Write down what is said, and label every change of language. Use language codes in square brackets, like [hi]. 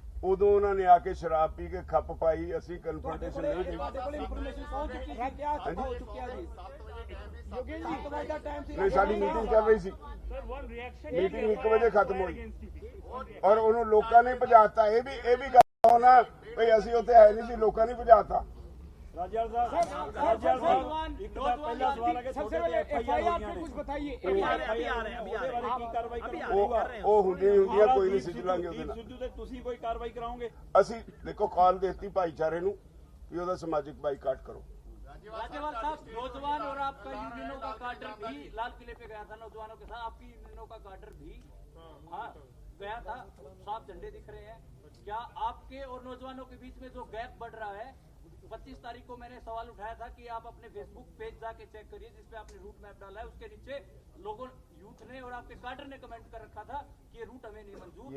[pa] ਉਦੋਂ ਉਹਨਾਂ ਨੇ ਆ ਕੇ ਸ਼ਰਾਬ ਪੀ ਕੇ ਖੱਪ ਪਾਈ, ਅਸੀਂ ਕਨਫਰੰਟੇਸ਼ਨ ਨਹੀਂ ਕੀਤੀ। ਨਹੀਂ, ਸਾਡੀ ਮੀਟਿੰਗ ਚੱਲ ਰਹੀ ਸੀ, ਮੀਟਿੰਗ 1 ਵਜੇ ਖਤਮ ਹੋਈ ਔਰ ਉਹਨੂੰ ਲੋਕਾਂ ਨੇ ਭਜਾਤਾ। ਇਹ ਵੀ ਗੱਲ ਹੋਣਾ ਭਈ ਅਸੀਂ ਉੱਥੇ ਹੈ ਨਹੀਂ ਸੀ, ਲੋਕਾਂ ਨੇ ਭਜਾਤਾ। [hi] राजेश साहब एक बार पहला सवाल है कि सबसे पहले एफआईआर पे कुछ बताइए। अभी आ रहे हैं की कार्रवाई [pa] ਉਹ ਹੁੰਦੀਆਂ ਕੋਈ ਨਹੀਂ ਸਿੱਝ ਲਾਂਗੇ ਉਹਦੇ ਨਾਲ। ਸਿੱਧੂ ਤੇ ਤੁਸੀਂ ਕੋਈ ਕਾਰਵਾਈ ਕਰਾਓਗੇ? ਅਸੀਂ ਦੇਖੋ ਕਾਲ ਦੇਤੀ ਭਾਈਚਾਰੇ ਨੂੰ ਕਿ ਉਹਦਾ ਸਮਾਜਿਕ ਬਾਈਕਾਟ ਕਰੋ। [hi] राज्यपाल साहब, नौजवान और आपका यूनियनों का काडर भी लाल किले पे गया था, नौजवानों के साथ आपकी यूनियनों का काडर भी गया था, साफ झंडे दिख रहे हैं। क्या आपके और नौजवानों के बीच में जो गैप बढ़ रहा है, 25 तारीख को मैंने सवाल उठाया था कि आप अपने फेसबुक पेज जाके चेक करिए जिसपे आपने रूट मैप डाला है, उसके नीचे लोगों यूथ ने और आपके काडर ने कमेंट कर रखा था कि ये रूट हमें नहीं मंजूर।